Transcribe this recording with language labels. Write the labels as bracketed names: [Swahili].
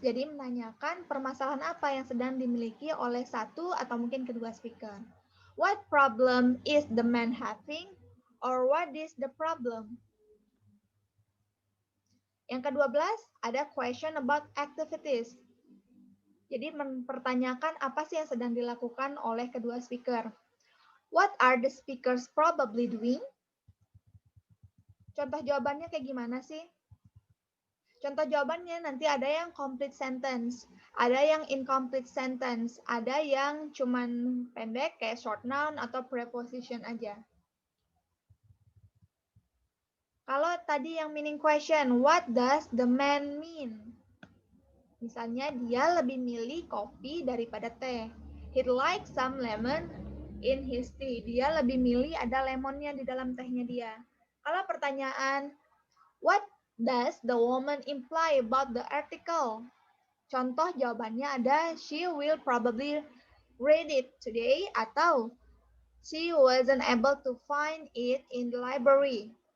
[Indonesian] Jadi menanyakan permasalahan apa yang sedang dimiliki oleh satu atau mungkin kedua speaker. [English] What problem is the man having? Or what is the problem? [Indonesian] Yang ke-12 ada question about activities. Jadi mempertanyakan apa sih yang sedang dilakukan oleh kedua speaker. [English] What are the speakers probably doing? [Indonesian] Contoh jawabannya kayak gimana sih? Contoh jawabannya nanti ada yang complete sentence, ada yang incomplete sentence, ada yang cuman pendek kayak short noun atau preposition aja. Kalau tadi yang [English] meaning question, what does the man mean? [Indonesian] Misalnya dia lebih milih kopi daripada teh. [English] He'd like some lemon in his tea. [Indonesian] Dia lebih milih ada lemonnya di dalam tehnya dia. Kalau pertanyaan, [English] what does the woman imply about the article? [Indonesian] Contoh jawabannya ada, [English] she will probably read it today atau she wasn't able to find it in the library.